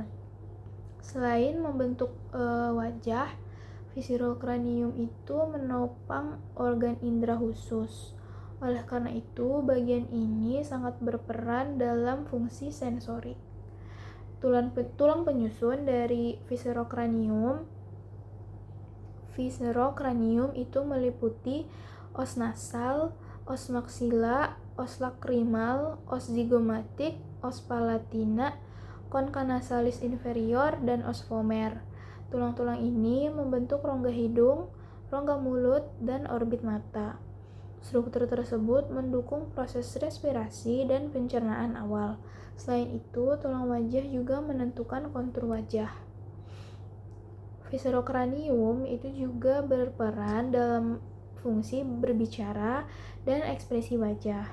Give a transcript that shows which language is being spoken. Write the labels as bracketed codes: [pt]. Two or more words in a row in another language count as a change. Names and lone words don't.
[id] Selain membentuk wajah, viscerokranium itu menopang organ indera khusus. Oleh karena itu, bagian ini sangat berperan dalam fungsi sensorik. Tulang penyusun dari viscerokranium itu meliputi os nasal, os maxilla, os lacrimal, os zygomatic, os palatina, concha nasalis inferior, dan os vomer. Tulang-tulang ini membentuk rongga hidung, rongga mulut, dan orbit mata. Struktur tersebut mendukung proses respirasi dan pencernaan awal. Selain itu, tulang wajah juga menentukan kontur wajah. Viscerokranium itu juga berperan dalam fungsi berbicara dan ekspresi wajah.